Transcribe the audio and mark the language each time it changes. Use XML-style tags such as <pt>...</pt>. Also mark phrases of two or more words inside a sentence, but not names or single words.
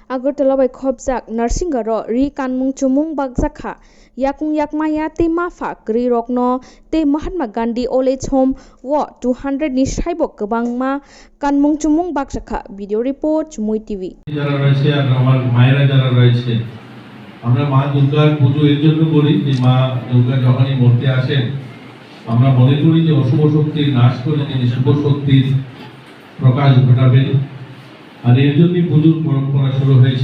<trp>Agartala by Khobjak, Narshing Ghar Rekanmwng Choumwng Bakjak Kha, Yakung Yakmaya te Mafa Gri Rokno te Mahatma Gandhi Old Age Home Wa 200 ni Saibok Kebangma Kanmwng Choumwng Bakjak Kha.</trp> <en>Video report CHUMUI TV.</en> <bn>যারা রয়েছে আর আমার মায়েরা যারা রয়েছে, আমরা মা দুর্গার পুজো এর জন্য করি যে মা দুর্গা যখনই মূর্তি আসেন আমরা মনে করি যে অশুভ শক্তির নাশ করে তিনি শুভ শক্তির প্রকাশ ঘটাবেন। আর এর জন্যই পুজোর পরম্পরা শুরু হয়েছিল।</bn>